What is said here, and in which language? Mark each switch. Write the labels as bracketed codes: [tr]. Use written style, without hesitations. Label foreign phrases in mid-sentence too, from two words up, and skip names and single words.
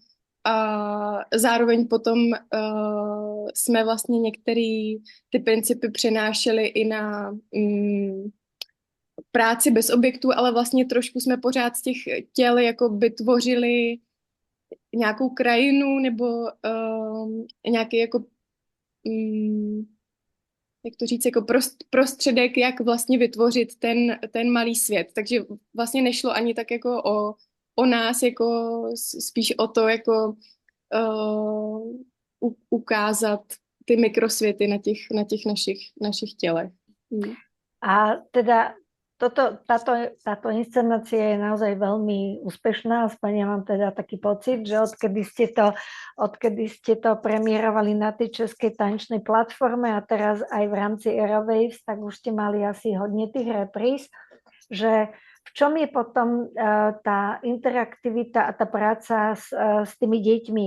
[cs] A zároveň potom jsme vlastně některé ty principy přenášeli i na práci bez objektů, ale vlastně trošku jsme pořád z těch těl jako by tvořili nějakou krajinu nebo nějaký jako jak to říct, jako prostředek, jak vlastně vytvořit ten malý svět. Takže vlastně nešlo ani tak jako o nás, jako spíš o to, jako ukázat ty mikrosvěty na těch našich tělech. [sk] A teda táto inscenácia je naozaj veľmi úspešná, aspoň ja mám teda taký pocit, že odkedy ste to premiérovali na tej českej tanečnej platforme a teraz aj v rámci Aerowaves, tak už ste mali asi hodne tých repríz, že v čom je potom tá interaktivita a tá práca s tými deťmi?